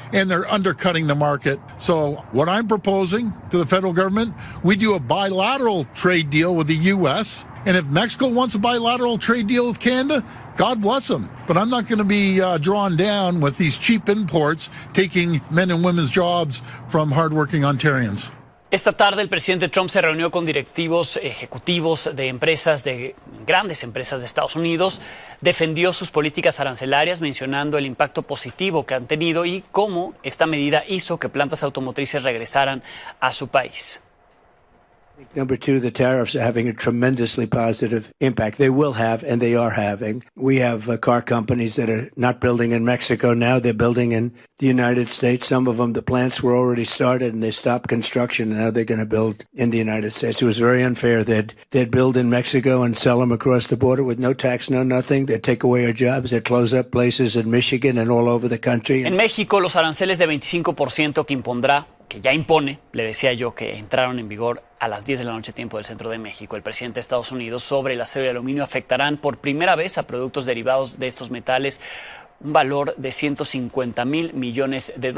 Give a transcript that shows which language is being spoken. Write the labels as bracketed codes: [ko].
[en] And they're undercutting the market. So what I'm proposing to the federal government, we do a bilateral trade deal with the U.S. And if Mexico wants a bilateral trade deal with Canada, God bless them, but I'm not going to be drawn down with these cheap imports taking men and women's jobs from hardworking Ontarians. [es] Esta tarde el presidente Trump se reunió con directivos ejecutivos de empresas, de grandes empresas de Estados Unidos, defendió sus políticas arancelarias mencionando el impacto positivo que han tenido y cómo esta medida hizo que plantas automotrices regresaran a su país. [en] Number two, the tariffs are having a tremendously positive impact. They will have, and they are having. We have car companies that are not building in Mexico now. They're building in the United States. Some of them, the plants were already started, and they stopped construction, and now they're going to build in the United States. It was very unfair. They'd build in Mexico and sell them across the border with no tax, no nothing. They'd take away our jobs. They'd close up places in Michigan and all over the country. [es] En México, los aranceles de 25% que ya impone, le decía yo, que entraron en vigor a las 10 de la noche tiempo del centro de México, el presidente de Estados Unidos, sobre el acero y el aluminio afectarán por primera vez a productos derivados de estos metales un valor de $150,000 millones.